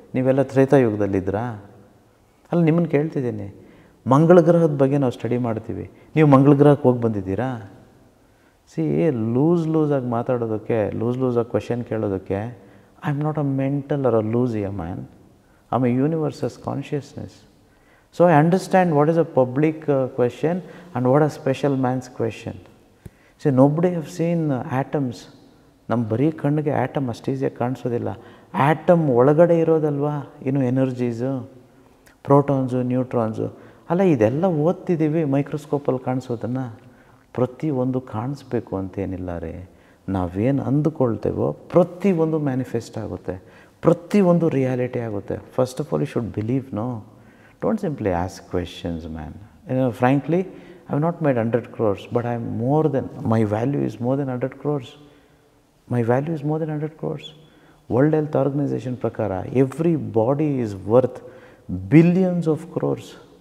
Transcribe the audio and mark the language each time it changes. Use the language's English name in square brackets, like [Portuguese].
[Kannada] ನೀವೆಲ್ಲ ತ್ರೇತಾಯುಗದಲ್ಲಿದ್ದರಾ? ಅಲ್ಲಿ ನಿಮ್ಮನ್ನು ಕೇಳ್ತಿದ್ದೀನಿ. ಮಂಗಳ ಗ್ರಹದ ಬಗ್ಗೆ ನಾವು ಸ್ಟಡಿ ಮಾಡ್ತೀವಿ, ನೀವು ಮಂಗಳ ಗ್ರಹಕ್ಕೆ ಹೋಗಿ ಬಂದಿದ್ದೀರಾ? ಸಿ ಲೂಸಾಗಿ ಮಾತಾಡೋದಕ್ಕೆ, ಲೂಸಾಗಿ ಕ್ವೆಶನ್ ಕೇಳೋದಕ್ಕೆ, [English] I am not a mental or a loose a man, I am a universes consciousness. So I understand what is a public question and what a special man's question. See, nobody have seen atoms. [Kannada] ನಮ್ಮ ಬರೀ ಕಣ್ಣಿಗೆ atom ಅಷ್ಟು ಈಸಿಯಾಗಿ ಕಾಣಿಸೋದಿಲ್ಲ. Atom ಒಳಗಡೆ ಇರೋದಲ್ವಾ ಇನ್ನು energies, protons, neutrons. ಅಲ್ಲ, ಇದೆಲ್ಲ ಓದ್ತಿದ್ದೀವಿ ಮೈಕ್ರೋಸ್ಕೋಪಲ್ಲಿ ಕಾಣಿಸೋದನ್ನು. ಪ್ರತಿಯೊಂದು ಕಾಣಿಸ್ಬೇಕು ಅಂತೇನಿಲ್ಲ ರೀ. ನಾವೇನು ಅಂದುಕೊಳ್ತೇವೋ ಪ್ರತಿಯೊಂದು ಮ್ಯಾನಿಫೆಸ್ಟ್ ಆಗುತ್ತೆ, ಪ್ರತಿಯೊಂದು ರಿಯಾಲಿಟಿ ಆಗುತ್ತೆ. [English] First of all you should believe, no. Don't simply ask questions, man. Frankly, I have not made 100 crores, but I am more than, my value is more than 100 crores. My value is more than 100 crores. World Health Organization prakara, every body is worth billions of crores.